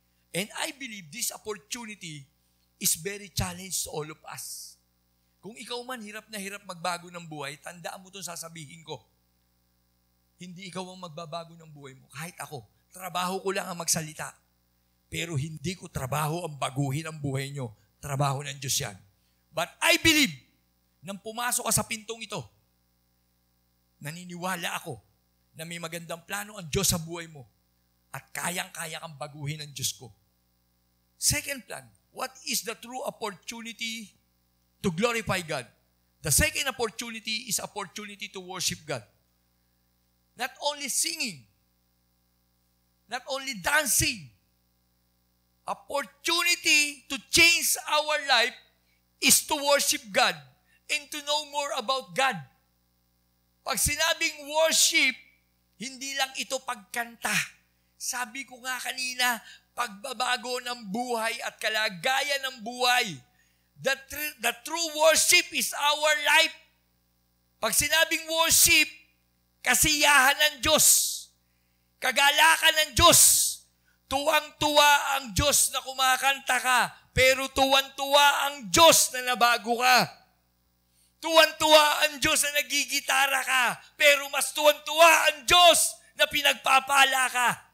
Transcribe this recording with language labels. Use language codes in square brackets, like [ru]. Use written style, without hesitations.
[en] And I believe this opportunity is very challenge to all of us. [tl] Kung ikaw man hirap na hirap magbago ng buhay, tandaan mo itong sasabihin ko. Hindi ikaw ang magbabago ng buhay mo. Kahit ako, trabaho ko lang ang magsalita. Pero hindi ko trabaho ang baguhin ang buhay nyo. Trabaho ng Diyos yan. [en] But I believe, [tl] nang pumasok ka sa pintong ito, naniniwala ako na may magandang plano ang Diyos sa buhay mo at kayang-kaya kang baguhin ng Diyos ko. [en] Second plan, what is the true opportunity to glorify God? The second opportunity is opportunity to worship God. Not only singing, not only dancing, opportunity to change our life is to worship God and to know more about God. [tl] Pag sinabing worship, hindi lang ito pagkanta. Sabi ko nga kanina, pagbabago ng buhay at kalagayan ng buhay. [en] The true worship is our life. [tl] Pag sinabing worship, kasiyahan ng Diyos, kagalakan ng Diyos, tuwang-tuwa ang Diyos na kumakanta ka, pero tuwan-tuwa ang Diyos na nabago ka. Tuwan-tuwa ang Diyos na nagigitara ka, pero mas tuwan-tuwa ang Diyos na pinagpapala ka.